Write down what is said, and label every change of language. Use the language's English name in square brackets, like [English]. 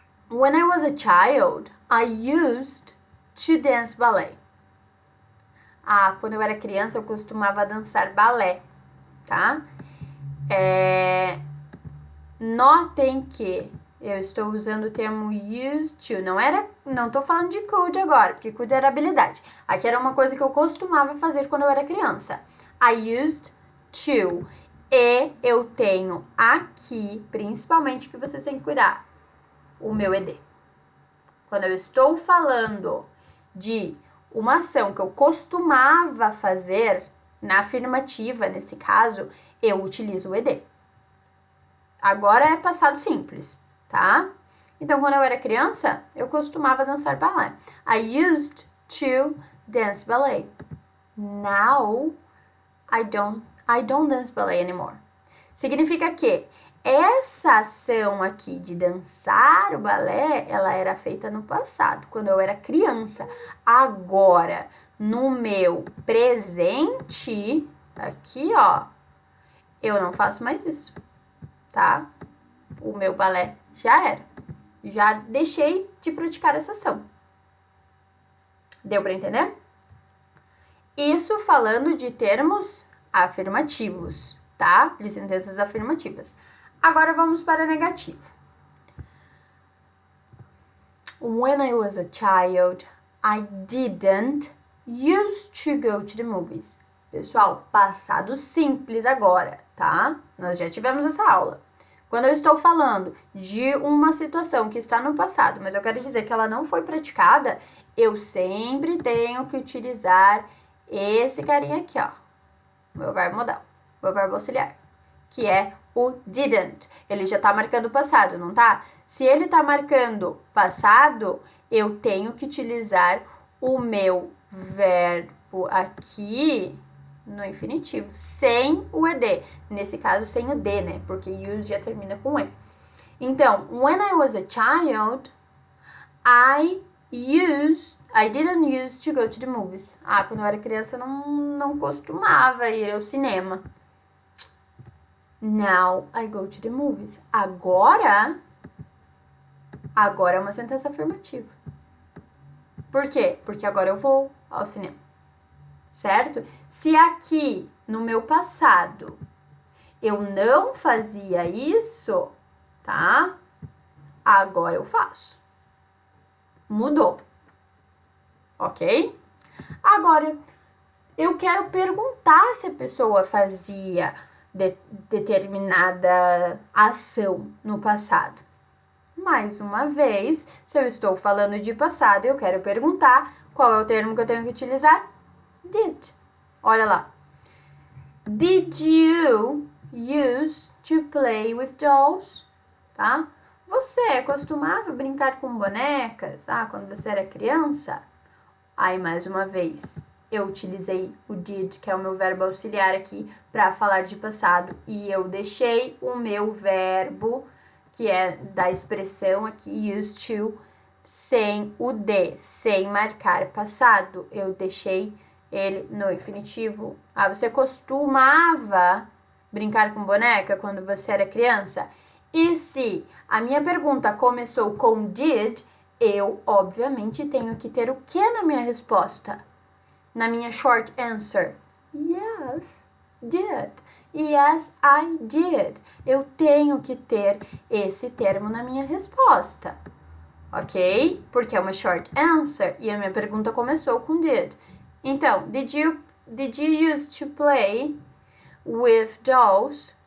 [English] When I was a child, I used to dance ballet. [Portuguese] Quando eu era criança, eu costumava dançar balé, tá? Notem que eu estou usando o termo used to. Não tô falando de could agora, porque could era habilidade. Aqui era uma coisa que eu costumava fazer quando eu era criança. [English] I used to. [Portuguese] E eu tenho aqui, principalmente, que vocês têm que cuidar, o meu ED. Quando eu estou falando de uma ação que eu costumava fazer, na afirmativa, nesse caso, eu utilizo o ED. Agora é passado simples, tá? Então, quando eu era criança, eu costumava dançar balé. [English] I used to dance ballet. Now, I don't dance ballet anymore. [Portuguese] Significa que essa ação aqui de dançar o balé, ela era feita no passado, quando eu era criança. Agora, no meu presente, aqui, ó, eu não faço mais isso, tá? O meu balé já era. Já deixei de praticar essa ação. Deu para entender? Isso falando de termos afirmativos, tá? De sentenças afirmativas. Agora vamos para a negativa. [English] When I was a child, I didn't used to go to the movies. [Portuguese] Pessoal, passado simples agora, tá? Nós já tivemos essa aula. Quando eu estou falando de uma situação que está no passado, mas eu quero dizer que ela não foi praticada, eu sempre tenho que utilizar esse carinha aqui, ó. Meu verbo modal, meu verbo auxiliar, que é o didn't. Ele já tá marcando o passado, não tá? Se ele tá marcando passado, eu tenho que utilizar o meu verbo aqui no infinitivo, sem o ed. Nesse caso, sem o d, né? Porque use já termina com e. [English] Então, when I was a child, I didn't use to go to the movies. [Portuguese] Quando eu era criança, eu não costumava ir ao cinema. [English] Now I go to the movies. [Portuguese] Agora é uma sentença afirmativa. Por quê? Porque agora eu vou ao cinema. Certo? Se aqui, no meu passado, eu não fazia isso, tá? Agora eu faço. Mudou. Ok? Agora, eu quero perguntar se a pessoa fazia determinada ação no passado. Mais uma vez, se eu estou falando de passado, eu quero perguntar qual é o termo que eu tenho que utilizar? Did. Olha lá. [English] Did you used to play with dolls? [Portuguese] Tá? Você costumava brincar com bonecas? Quando você era criança? Aí, mais uma vez, eu utilizei o did, que é o meu verbo auxiliar aqui, para falar de passado. E eu deixei o meu verbo, que é da expressão aqui, used to, sem o de, sem marcar passado. Eu deixei ele no infinitivo. Você costumava brincar com boneca quando você era criança? E se a minha pergunta começou com did, eu, obviamente, tenho que ter o que na minha resposta? Na minha [English] short answer? Yes, did. Yes, I did. [Portuguese] Eu tenho que ter esse termo na minha resposta. Ok? Porque é uma short answer e a minha pergunta começou com did. [English] Então, did you used to play with dolls?